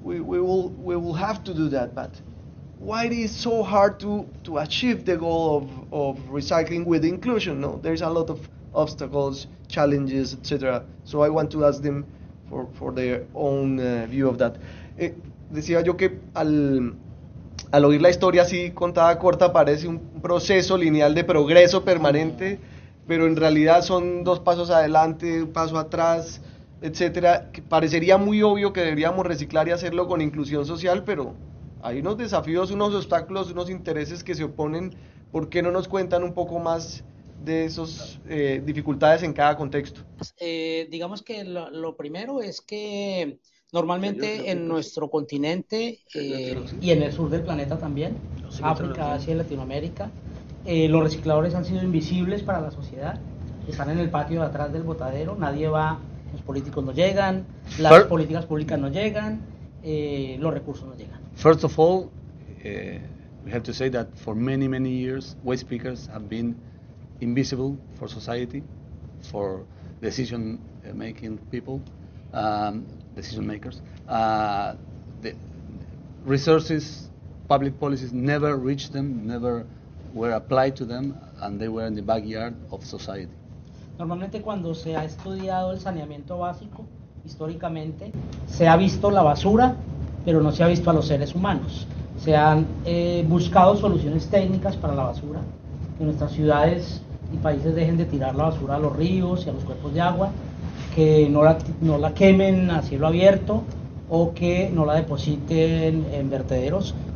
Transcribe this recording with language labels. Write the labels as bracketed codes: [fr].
[en] We will have to do that, but why it is so hard to achieve the goal of recycling with inclusion? No, there's a lot of obstacles, challenges, etc. So I want to ask them for their own view of that. [es] Decía yo que al oír la historia así contada corta parece un proceso lineal de progreso permanente, pero en realidad son 2 pasos adelante, 1 paso atrás, etcétera. Que parecería muy obvio que deberíamos reciclar y hacerlo con inclusión social, pero hay unos desafíos, unos obstáculos, unos intereses que se oponen. ¿Por qué no nos cuentan un poco más de esas dificultades en cada contexto? Digamos que lo primero es que normalmente en nuestro continente y en el sur del planeta también, África, Asia y Latinoamérica, los recicladores han sido invisibles para la sociedad, están en el patio de atrás del botadero, nadie va, los políticos no llegan, las políticas públicas no llegan, los recursos no llegan. [en] First of all, we have to say that for many, many years, waste pickers have been invisible for society, for decision-making people, decision makers. The resources, public policies never reached them, never were applied to them, and they were in the backyard of society. [es] Normalmente cuando se ha estudiado el saneamiento básico, históricamente, se ha visto la basura, pero no se ha visto a los seres humanos. Se han buscado soluciones técnicas para la basura, que nuestras ciudades y países dejen de tirar la basura a los ríos y a los cuerpos de agua, que no la quemen a cielo abierto o que no la depositen en vertederos.